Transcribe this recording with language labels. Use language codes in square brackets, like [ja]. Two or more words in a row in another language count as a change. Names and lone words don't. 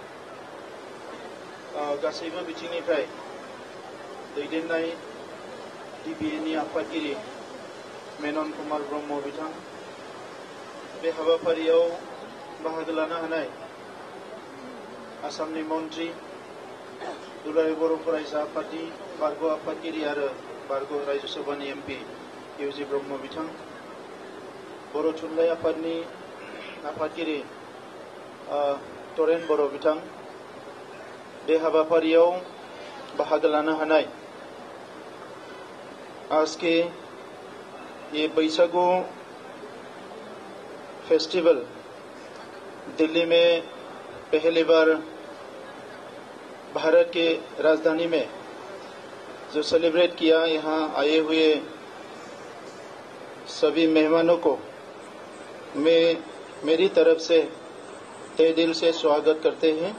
[brx] गासैबो बिथिंनिफ्राय दैदेननाय DBA नि आफादगिरि मेनन कुमार ब्रह्म बिथां, बे हाबाफारियाव बाहागो लानो हानाय आसामनि मन्त्रि, दुलाराय बर' फरायसा आफादनि बारग' आफादगिरि आरो बारग' राज्य सभानि MP इउजि ब्रह्म बिथां, बर' थुनलाइ आफादनि आफादगिरि तरेन बर' बिथां बे हाबाफारियाव बाहागो लानो हानाय [hi] आज के ये [brx] बैसागु [hi] फेस्टिवल दिल्ली में पहली बार भारत के राजधानी में जो सेलिब्रेट किया, यहाँ आए हुए सभी मेहमानों को मैं मेरी तरफ से तहे दिल से स्वागत करते हैं।